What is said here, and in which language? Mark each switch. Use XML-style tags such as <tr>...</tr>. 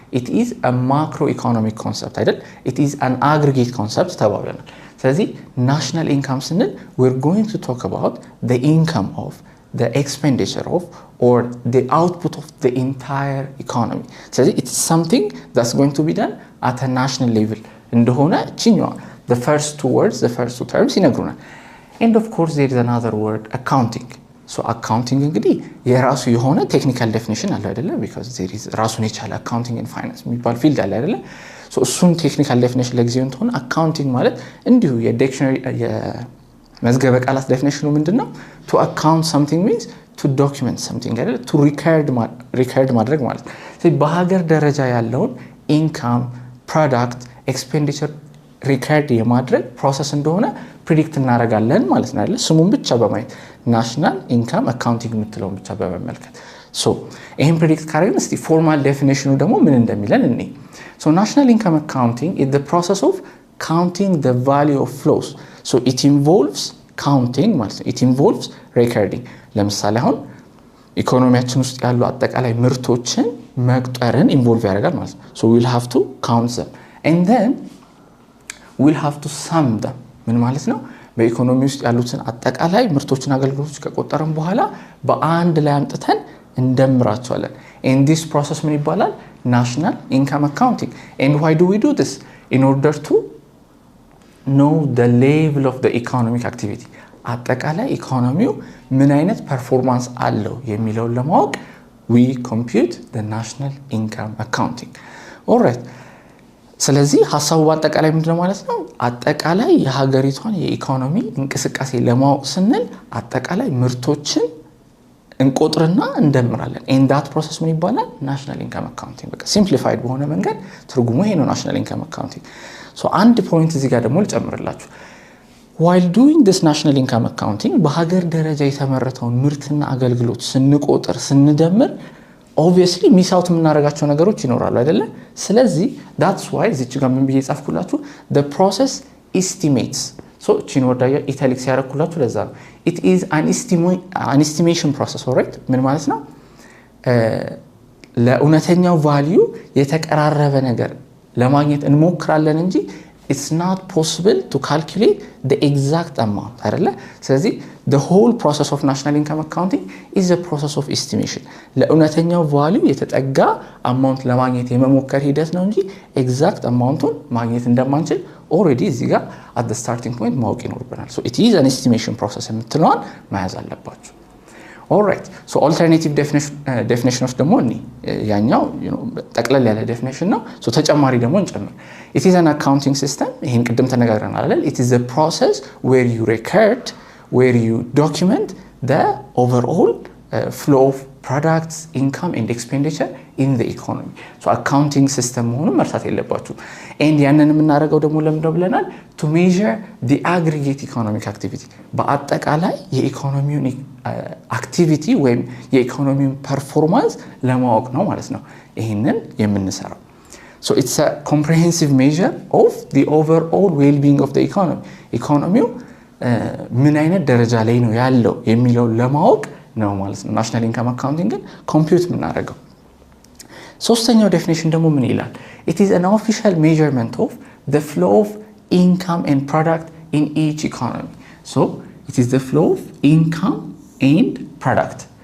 <en>it is a macroeconomic concept</en> <am>አይደል?</am> <en>it is an aggregate concept</en> <am>ተባብለናል። ስለዚህ</am> <en>national income ስንል we're going to talk about the income of the expenditure of or the output of the entire economy. So it's something that's going to be done at a national level.</en> <am>እንደሆነ ቺኛው</am> <en>the first two words, the first two terms</en> <am>ይነግሩናል።</am> <en>And of course there is another word, accounting.</en> <am>accounting እንግዲህ የራሱ የሆነ ቴክኒካል ዴፊኒሽን አለው አይደለ?</am> <en>because there is</en> <am>ራሱን የቻለ</am> <en>accounting and finance</en> <am>የሚባል ፊልድ አለ አይደለ? እሱን ቴክኒካል ዴፊኒሽን ለጊዜው እንትን accounting ማለት እንዲሁ የዲክሽነሪ መዝገበ ቃላት ዴፊኒሽኑ ምንድነው?</am> <en>to account something means to document something</en> <am>አይደል?</am> <en>to record</en> <am>ማድረግ ማለት ነው። ስለዚህ በሀገር ደረጃ ያለውን ኢንካም፣ ፕሮዳክት፣ ኤክስፔንዲቸር ሪከርድ የማድረግ ፕሮሰስ እንደሆነ ፕሪዲክት እናደርጋለን ማለት ነው አይደል? ስሙን ብቻ በማየት ናሽናል ኢንካም አካውንቲንግ የምትለውን ብቻ በመመልከት ይሄን ፕሪዲክት ካደረግን እስቲ ፎርማል ዴፊኒሽኑ ደግሞ ምን እንደሚለን እኔ ናሽናል ኢንካም አካውንቲንግ</am> <en>is the process of counting the value of flows. it involves counting</en> <am>ማለት ነው።</am> <en>it involves recording.</en> <am>ለምሳሌ አሁን ኢኮኖሚያችን ውስጥ ያሉ አጠቃላይ ምርቶችን መቁጠርን ኢንቮልቭ ያደርጋል ማለት ነው።</am> <en>we'll have to count them and then we'll have to sum them.</en> <am>ምን ማለት ነው? በኢኮኖሚ ውስጥ ያሉትን አጠቃላይ ምርቶችን አገልግሎቶች ከቆጠርን በኋላ በአንድ ላይ አምጥተን እንደምራቸዋለን።</am> <en>and this process</en> <am>ምን ይባላል?</am> <en>national income accounting. and why do we do this? in order to know the level of the economic activity.</en> <am>አጠቃላይ ኢኮኖሚው ምን አይነት ፐርፎርማንስ አለው የሚለውን ለማወቅ</am> <en>we compute the national income accounting. alright</en> <am>ስለዚህ ሐሳቡ በአጠቃላይ ምንድነው ማለት ነው? አጠቃላይ የሀገሪቷን የኢኮኖሚ እንቅስቃሴ ለማወቅ ስንል አጠቃላይ ምርቶችን እንቆጥርና እንደምራለን።</am> <en>and that process</en> <am>ምን ይባላል?</am> <en>national income accounting.</en> <am>በቃ</am> <en>simplified</en> <am>በሆነ መንገድ ትርጉሙ ይሄ ነው</am> <en>national income accounting.</en> <am>አንድ ፖይንት እዚህ ጋር ደግሞ ልጨምርላችሁ።</am> <en>while doing this national income accounting</en> <am>በሀገር ደረጃ የተመረተውን ምርትና አገልግሎት ስንቆጥር ስንደምር</am> <en>obviously</en> <am>ሚስ አውት የምናደርጋቸው ነገሮች ይኖራሉ አይደለ? ስለዚህ</am> <en>that's why</en> <am>እዚች ጋር ምን ብዬ ጻፍኩላችሁ?</am> <en>the process estimates.</en> <am>ቺን ወዳያ ኢታሊክስ ያረኩላችሁ ለዛ ነው።</am> <en>it is an estimation process. alright</en> <am>ምን ማለት ነው? ለእውነተኛው ቫልዩ የተቀራረበ ነገር ለማግኘት እንሞክራለን እንጂ</am> <en>it's not possible to calculate the exact amount</en> <am>አይደለ?</am> <en>ስለዚህ the whole process of national income accounting is a process of estimation.</en> <am>ለእውነተኛው ቫልዩ የተጠጋ አማውንት ለማግኘት የመሞከር ሂደት ነው እንጂ ኤግዛክት አማውንቱን ማግኘት እንደማንችል ኦሬዲ እዚህ ጋር</am> <en>at the starting point</en> <am>ማወቅ ይኖርብናል።</am> <en>it is an estimation process</en> <am>የምትለዋን መያዝ አለባችሁ።</am> <en>alright alternative definitions</en> <am>ደግሞ እኔ ያኛው ጠቅለል ያለ ዴፊኒሽን ነው። ተጨማሪ ደግሞ እንጨምር።</am> <en>it is an accounting system.</en> <am>ይሄን ቅድም ተነጋግረናል አይደል?</am> <en>it is a process where you record, where you document the overall flow of products, income and expenditure in the economy. accounting system</en> <am>መሆኑን መርሳት የለባችሁ። and ያንን የምናደርገው ደግሞ ለምንድነው ብለናል?</am> <en>to measure the aggregate economic activity.</en> <am>በአጠቃላይ የኢኮኖሚውን አክቲቪቲ ወይም የኢኮኖሚውን ፐርፎርማንስ ለማወቅ ነው ማለት ነው ይሄንን የምንሰራው።</am> <en>it's a comprehensive measure of the overall well-being of the economy.</en> <am>ኢኮኖሚው ምን አይነት ደረጃ ላይ ነው ያለው የሚለው ለማወቅ ነው ማለት ነው ናሽናል ኢንካም አካውንቲንግን ኮምፒውት የምናደርገው። ሶስተኛው ዴፊኒሽን ደግሞ ምን ይላል?</am> <en>it is an official measurement of the flow of income and product in each economy. So it is the flow of income and product.</en>